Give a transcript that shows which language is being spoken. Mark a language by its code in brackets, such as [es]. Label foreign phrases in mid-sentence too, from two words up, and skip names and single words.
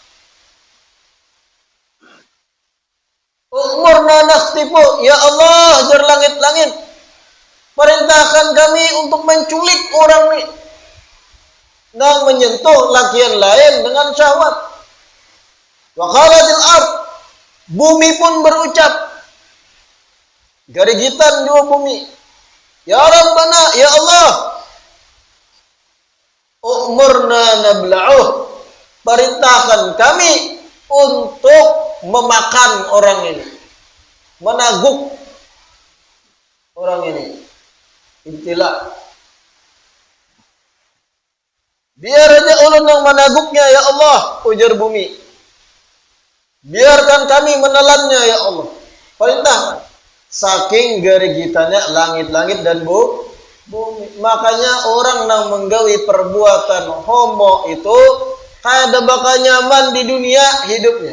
[ar] Umurna nakhtifu, [id] ya Allah, jar langit-langit, perintahkan kami untuk menculik orang ini dan menyentuh laki yang lain dengan syahwat. [ar] Wa qalatil ard, [bjn] bumi pun berucap, garigitan dua bumi, [ar] Ya Rabbana, ya Allah, umurna nabla'uh, [id] perintahkan kami untuk memakan orang ini, menaguk orang ini. [bjn] Intilah, biar aja ulun yang menaguknya ya Allah, ujar bumi. [id] Biarkan kami menelannya ya Allah. Perintahkan. [bjn] Saking garigitannya langit-langit dan bumi. Makanya orang yang menggawi perbuatan homo itu kada bakal nyaman di dunia hidupnya.